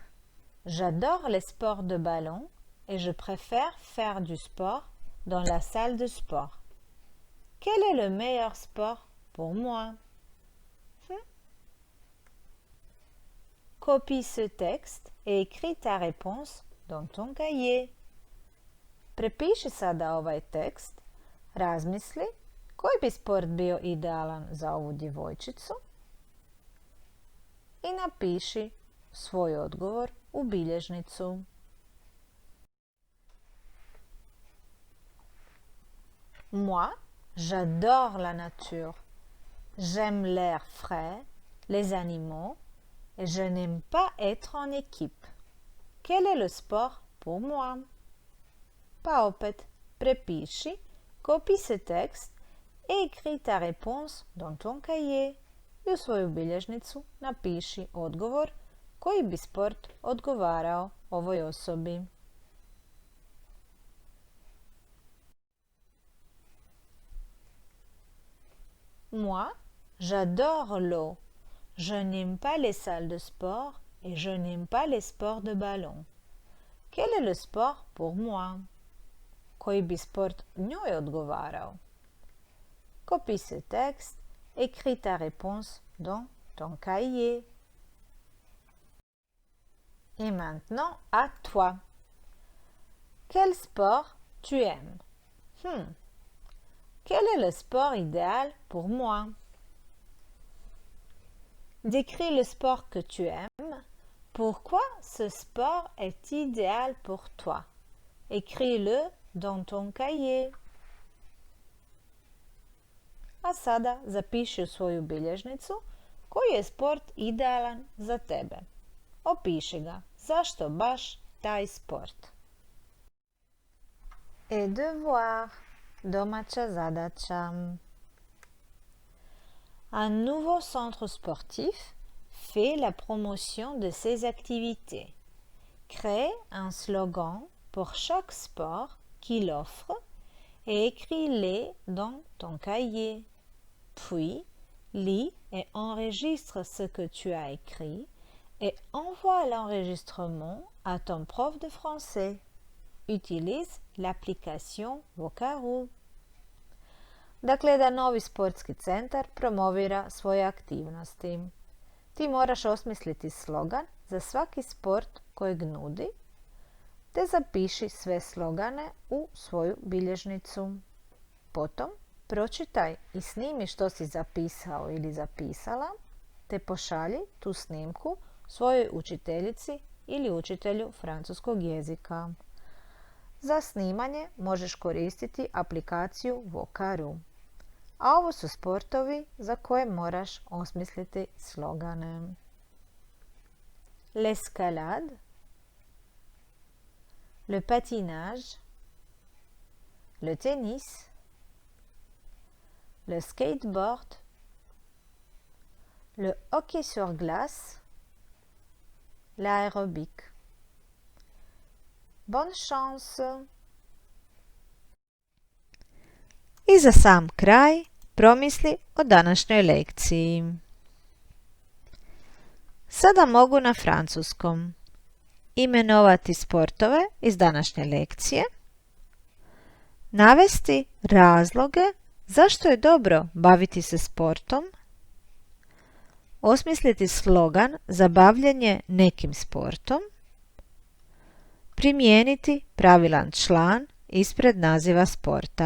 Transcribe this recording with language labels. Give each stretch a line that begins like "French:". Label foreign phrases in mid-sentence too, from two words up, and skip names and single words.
French: J'adore les sports de ballon et je préfère faire du sport dans la salle de sport. Quel est le meilleur sport pour moi? Copie ce texte et écris ta réponse dans ton cahier.
Croatian: Prepiši sada ovaj tekst, razmisli koji bi sport bio idealan za ovu djevojčicu i napiši svoj odgovor u bilježnicu.
French: Moi, j'adore la nature. J'aime l'air frais, les animaux et je n'aime pas être en équipe. Quel est le sport pour moi?
Croatian: Pa opet, prepiši,
French: copie ce texte et écris ta réponse dans ton cahier.
Croatian: I u svoju bilježnicu napiši odgovor koji bi sport odgovarao ovoj osobi.
French: Moi, j'adore l'eau. Je n'aime pas les salles de sport et je n'aime pas les sports de ballon. Quel est le sport pour moi?
Croatian: Koji bi sport njoj odgovarao?
French: Copie ce texte, écris ta réponse dans ton cahier. Et maintenant, à toi. Quel sport tu aimes? Quel est le sport idéal pour moi? Décris le sport que tu aimes. Pourquoi ce sport est idéal pour toi? Écris-le dans ton cahier.
Croatian: A sada zapiši u svoju bilježnicu koji je sport idealan za tebe. Opiši ga. Zašto baš taj sport?
French: Et devoir.
Croatian: Domaća zadaća.
French: Un nouveau centre sportif fait la promotion de ses activités. Crée un slogan pour chaque sport qu'il offre et écris-les dans ton cahier. Puis, lis et enregistre ce que tu as écrit et envoie l'enregistrement à ton prof de français. Utilise l'application Vocaroo.
Croatian: Dakle, da novi sportski centar promovira svoje aktivnosti. Ti moraš osmisliti slogan za svaki sport kojeg nudi, te zapiši sve slogane u svoju bilježnicu. Potom pročitaj i snimi što si zapisao ili zapisala, te pošalji tu snimku svojoj učiteljici ili učitelju francuskog jezika. Za snimanje možeš koristiti aplikaciju Vocaroo. A ovo su sportovi za koje moraš osmisliti slogane.
French: L'escalade, le patinage, le tennis, le skateboard, le hockey sur glace, l'aérobic. Bonne chance!
Croatian: I za sam kraj promisli o današnjoj lekciji. Sada mogu na francuskom imenovati sportove iz današnje lekcije, navesti razloge zašto je dobro baviti se sportom, osmisliti slogan za bavljenje nekim sportom, primijeniti pravilan član ispred naziva sporta.